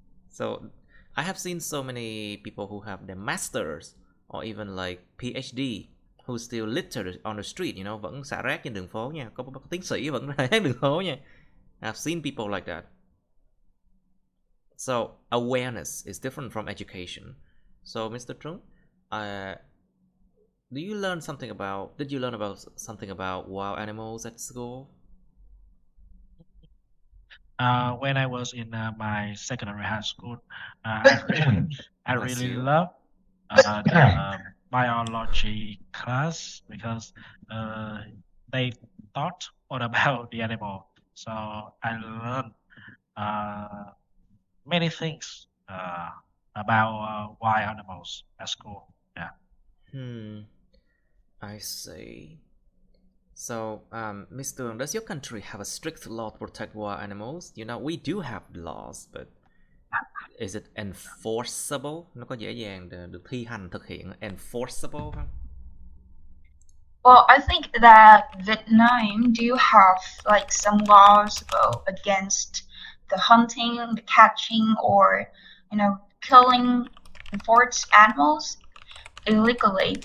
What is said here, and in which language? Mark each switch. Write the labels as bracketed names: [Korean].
[English] So I have seen so many people who have their masters or even like PhD who still litter on the street, you know, [Vietnamese] vẫn xả rác trên đường phố nha. Có tiến sĩ vẫn rác đường phố nha. [English] I've seen people like that. So awareness is different from education. So Mr. Trung, did you learn something about wild animals at school? When I was in my secondary high school, I Bless really you. love the biology class, because they taught all about the animal. So I learned many things about wild animals at school. Yeah. I see. So, Mr. Does your country have a strict law to protect wild animals? You know, we do have laws, but is it enforceable? [Vietnamese] Nó có dễ dàng được thi hành thực hiện enforceable không? [English] Well, I think that Vietnam do have like some laws against the hunting, the catching, or killing the forest animals illegally.